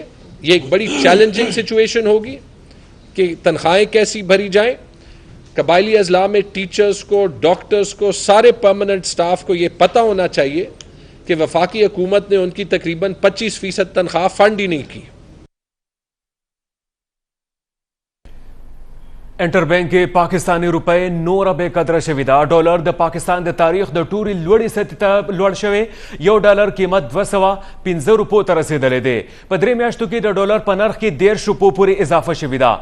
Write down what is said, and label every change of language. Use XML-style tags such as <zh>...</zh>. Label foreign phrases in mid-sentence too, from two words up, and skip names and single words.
<ur>یہ ایک بڑی چیلنجنگ سچویشن ہوگی کہ تنخواہیں کیسی بھری جائیں. قبائلی اضلاع میں ٹیچرز کو، ڈاکٹرز کو، سارے پرماننٹ سٹاف کو یہ پتہ ہونا چاہیے کہ وفاقی حکومت نے ان کی تقریباً 25% تنخواہ فنڈ ہی نہیں کی.</ur> <ps>انټر بینک کې پاکستاني روپۍ نوره بې قدره شوې ده. ډالر د پاکستان د تاریخ د ټوري لوړې سطحې ته لوړ شوی. یو ډالر قیمت 215 روپو ته رسیدلی دی. په 3 میاشتو کې د ډالر په نرخ کې 13 روپو پورې اضافه شوې ده.</ps>